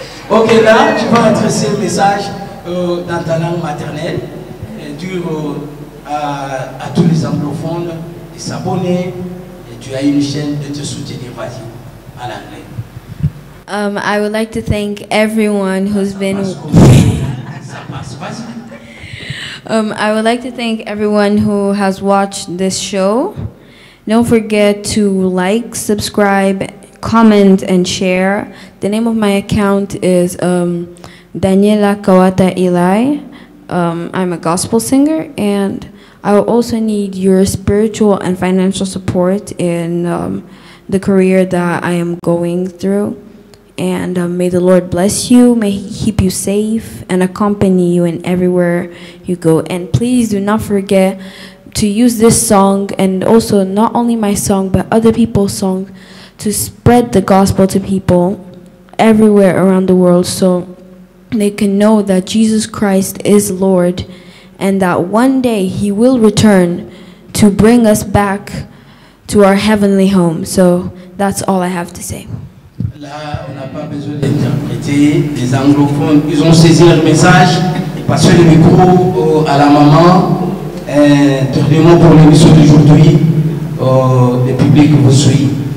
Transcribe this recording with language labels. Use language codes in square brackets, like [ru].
[fr] Ok, là, tu vas adresser un message dans ta langue maternelle, dire à tous les anglophones de s'abonner. Et tu as une chaîne de te soutenir, vas-y, à l'anglais. [en] I would like to thank everyone who's been. I would like to thank everyone who has watched this show. Don't forget to like, subscribe, comment, and share. The name of my account is Daniela Kawata Eli. I'm a gospel singer, and I will also need your spiritual and financial support in the career that I am going through. And may the Lord bless you, may He keep you safe and accompany you in everywhere you go. And please do not forget to use this song, and also not only my song, but other people's song, to spread the gospel to people everywhere around the world so they can know that Jesus Christ is Lord and that one day He will return to bring us back to our heavenly home. So that's all I have to say. [fr] Là, on n'a pas besoin d'interpréter. Les anglophones, ils ont saisi leur message. Passez le micro à la maman. Dernièrement pour l'émission d'aujourd'hui, le public vous suit.